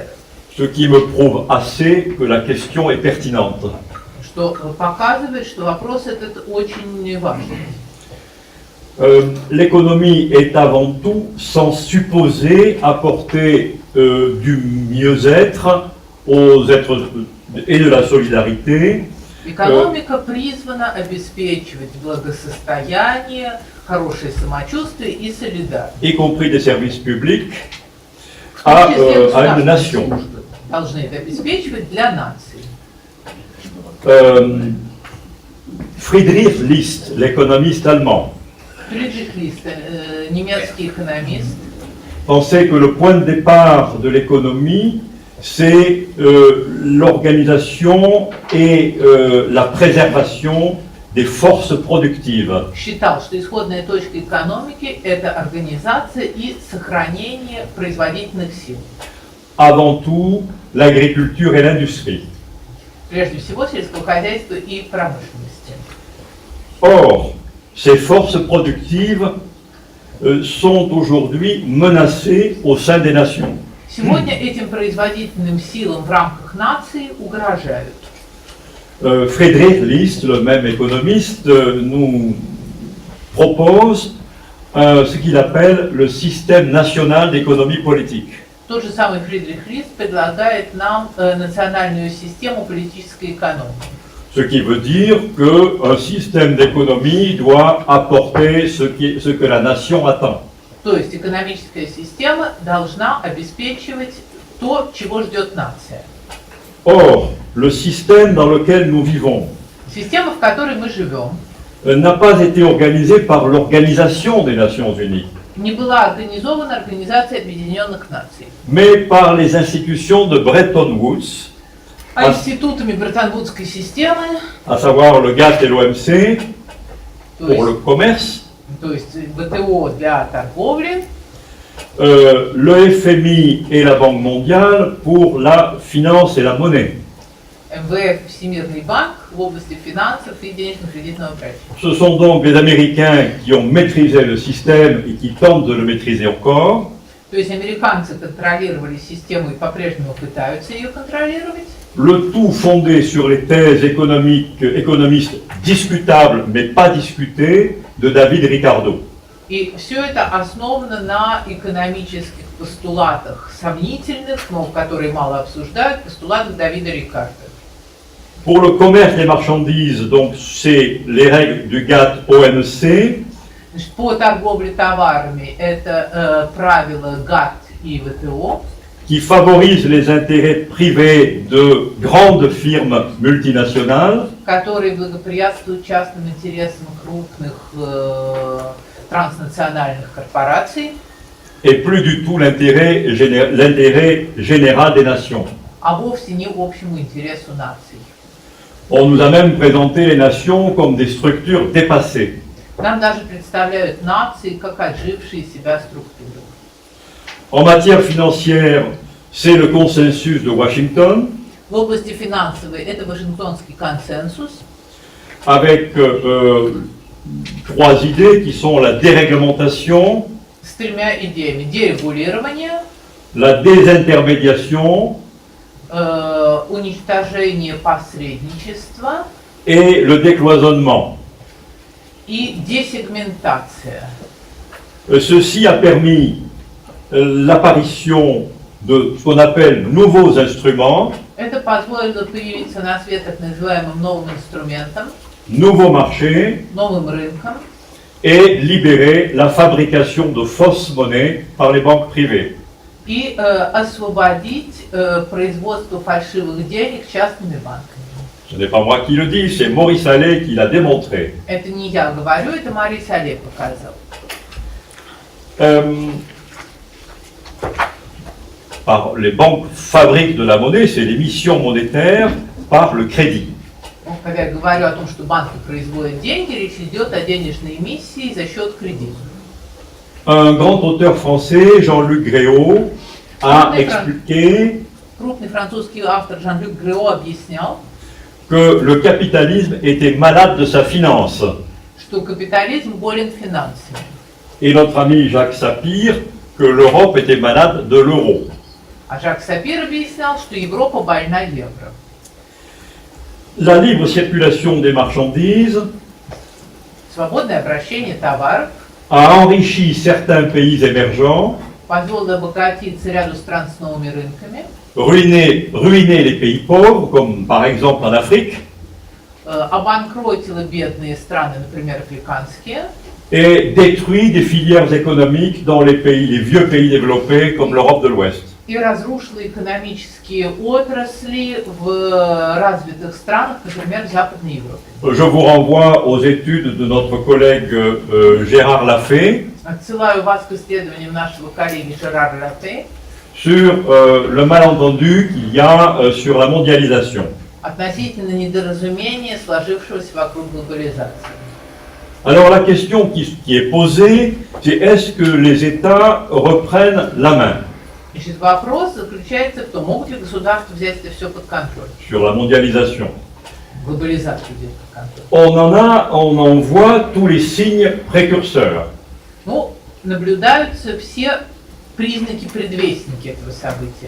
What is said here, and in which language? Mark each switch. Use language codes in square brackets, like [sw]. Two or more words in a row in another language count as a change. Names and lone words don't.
[fr] Ce qui me prouve assez que la question est pertinente. [ru] Что показывает, что вопрос этот очень важный. [fr] L'économie est avant tout sans supposer apporter du mieux-être aux êtres et de la solidarité. [ru] Экономика призвана обеспечивать благосостояние, хорошее самочувствие и солидарность. [fr] Y compris des services publics à une nation. [ru] Должны это обеспечивать для нации. [fr] Friedrich List, l'économiste allemand, [ru] Фридрих Лист, немецкий экономист, [fr] pensait que le point de départ de l'économie, c'est l'organisation et la préservation des forces productives. [ru] считал, что исходная точка экономики – это организация и сохранение производительных сил. [fr] Avant tout, l'agriculture et l'industrie. [ru] Прежде всего, сельского хозяйства и промышленности. [fr] Or, ces forces productives sont aujourd'hui menacées au sein des nations. [ru] Сегодня этим производительным силам в рамках нации угрожают. [fr] Friedrich List, le même économiste, nous propose ce qu'il appelle le système national d'économie politique. [ru] Тот же самый Фридрих Лист предлагает нам национальную систему политической экономии. [fr] Ce qui veut dire qu'un système d'économie doit apporter ce que la nation attend. [ru] То есть экономическая система должна обеспечивать то, чего ждет нация. [fr] Or, le système dans lequel nous vivons [ru] Система, в которой мы живем, [fr] n'a pas été organisé par l'Organisation des Nations Unies, [ru] не была организована Организацией Объединенных Наций, [fr] mais par les institutions de Bretton Woods, [ru] а институтами Бреттон-Вудской системы, [fr] à savoir le GATT et l'OMC [ru] то [fr] pour le [ru] есть, [fr] commerce, [ru] ВТО для торговли, [fr] le FMI et la Banque mondiale pour la finance et la monnaie. [ru] МВФ, Всемирный банк в области финансов и денежно-кредитного правительства. [fr] Ce sont donc les Américains qui ont maîtrisé le système et qui tentent de le maîtriser encore. [ru] То есть американцы контролировали систему и по-прежнему пытаются ее контролировать. [fr] Le tout fondé sur les thèses économistes discutables mais pas discutées de David Ricardo. [ru] И все это основано на экономических постулатах сомнительных, но которые мало обсуждают, постулатах Давида Рикардо. [fr] Pour le commerce des marchandises, donc c'est les règles du GATT-OMC. [ru] Значит, по торговле товарами это правила ГАТТ и ВТО, [fr] qui favorisent les intérêts privés de grandes firmes multinationales [ru] которые благоприятствуют частным интересам крупных транснациональных корпораций, [fr] et plus du tout l'intérêt général des nations. [ru] а вовсе не общему интересу наций. [fr] On nous a même présenté les nations comme des structures dépassées. [ru] Нам даже представляют нации как отжившие себя структуры. [fr] En matière financière, c'est le consensus de Washington, [ru] В области финансовой это Вашингтонский консенсус, [fr] avec trois idées qui sont la déréglementation, [ru] с тремя идеями: дерегулирование, [fr] la désintermédiation [ru] уничтожение посредничества [fr] et le décloisonnement. [ru] и десегментация. [fr] Ceci a permis l'apparition de ce qu'on appelle nouveaux instruments, [ru] Это позволило появиться на свет так называемым новым инструментам, [fr] nouveaux marchés [ru] новым рынкам [fr] et libérer la fabrication de fausses monnaies par les banques privées. [ru] и освободить производство фальшивых денег частными банками. [fr] Ce n'est pas moi qui le dis, c'est Maurice Allais qui l'a démontré. [ru] Это не я говорю, это Морис Аллей показал. [fr] Les banques fabriquent de la monnaie, c'est l'émission monétaire par le crédit. [ru] Ну, когда я говорю о том, что банки производят деньги, речь идет о денежной эмиссии за счет кредита. [fr] Un grand auteur français, Jean-Luc Gréau, a expliqué [ru] Крупный французский автор Жан-Люк Грео объяснял, [fr] que le capitalisme était malade de sa finance. [ru] что капитализм болен финансами. [fr] Et notre ami Jacques Sapir, que l'Europe était malade de l'euro. [ru] А Жак Сапир объяснял, что Европа больна евро. [fr] La libre circulation des marchandises [ru] Свободное обращение товаров [fr] a enrichi certains pays émergents, [ru] позволило обогатиться ряду стран с новыми рынками, [fr] ruiner les pays pauvres, comme par exemple en Afrique, [ru] обанкротило бедные страны, например, африканские, [fr] et détruit des filières économiques dans les vieux pays développés comme l'Europe de l'Ouest. [ru] и разрушило экономические отрасли в развитых странах, например, в Западной Европе. [fr] Je vous renvoie aux études de notre collègue Gérard Lafay [ru] Отсылаю вас к исследованиям нашего коллеги Жерара Лафе [fr] sur le malentendu qu'il y a sur la mondialisation. [ru] относительно недоразумения, сложившегося вокруг глобализации. [fr] Alors la question qui est posée, c'est est-ce que les États reprennent la main [ru] Значит, вопрос заключается в том, могут ли государства взять это все под контроль, [fr] sur la mondialisation? [ru] глобализацию взять под контроль. [fr] On en voit tous les signes précurseurs. [ru] Ну, наблюдаются все признаки, предвестники этого события.